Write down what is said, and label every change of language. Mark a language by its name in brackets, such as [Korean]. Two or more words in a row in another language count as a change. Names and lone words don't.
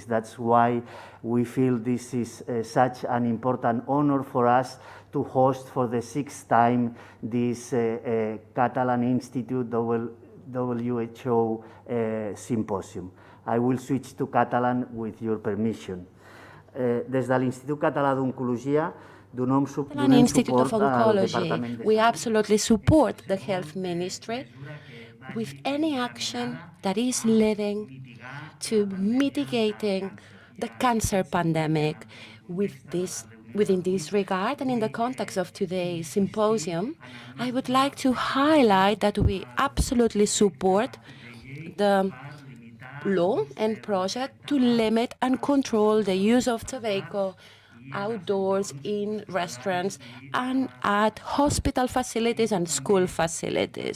[English] That's why we feel this is such an important honor for us to host for the 6th time this Catalan Institute WHO Symposium. I will switch to Catalan with your permission. [Catalan] Des de l'Institut Català d'Oncologia, [English] Catalan Institute of Oncology, we absolutely support the Health Ministry with any action that is leading to mitigating the cancer pandemic. Within this regard, and in the context of today's symposium, I would like to highlight that we absolutely support the law and project to limit and control the use of tobacco outdoors, in restaurants, and at hospital facilities and school facilities.